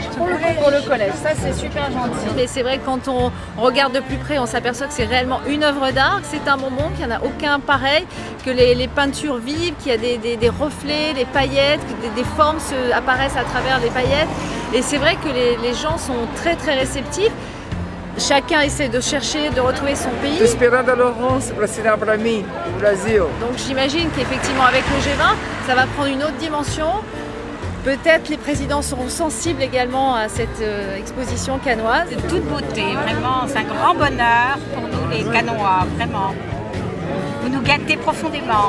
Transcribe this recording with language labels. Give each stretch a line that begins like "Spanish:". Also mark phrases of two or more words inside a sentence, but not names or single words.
French: Pour le collège, ça c'est super gentil. Mais c'est vrai que quand on regarde de plus près, on s'aperçoit que c'est réellement une œuvre d'art, que c'est un bonbon, qu'il n'y en a aucun pareil, que les peintures vivent, qu'il y a des reflets, des paillettes, que des formes apparaissent à travers les paillettes. Et c'est vrai que les gens sont très très réceptifs. Chacun essaie de chercher, de retrouver son pays.
Portuguese: Esperando a Laurence para assinar para mim, au Brasil.
French: Donc j'imagine qu'effectivement avec le G20, ça va prendre une autre dimension. Peut-être les présidents seront sensibles également à cette exposition cannoise. De toute beauté, vraiment, c'est un grand bonheur pour nous les Cannois, vraiment. Vous nous gâtez profondément.